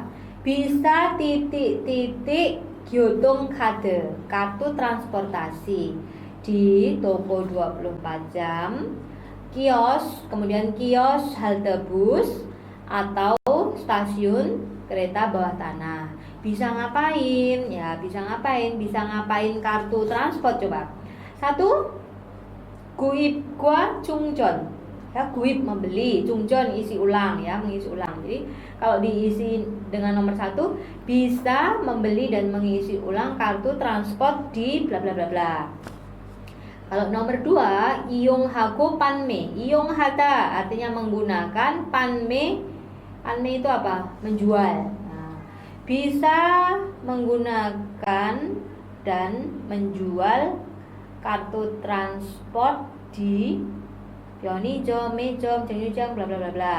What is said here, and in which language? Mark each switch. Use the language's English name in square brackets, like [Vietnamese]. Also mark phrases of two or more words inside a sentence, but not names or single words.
[Indonesian] Bisa titik-titik 교통카드, kartu transportasi di toko 24 jam, kios, kemudian kios halte bus atau stasiun kereta bawah tanah. Bisa ngapain? Ya, bisa ngapain? Bisa ngapain kartu transport coba? 1. [Korean] 구입과 충전. [Indonesian] Ya, guip membeli, cungjon isi ulang ya, mengisi ulang. Jadi kalau diisi dengan nomor 1, bisa membeli dan mengisi ulang kartu transport di bla bla bla bla. Kalau nomor 2, [Korean] 이용하고 판매. [Indonesian] 이용하다 artinya menggunakan, 판매, 판매 itu apa? Menjual. Nah, bisa menggunakan dan menjual kartu transport di [Korean] 편의점, 매점, 정류장, [Indonesian] bla bla bla bla.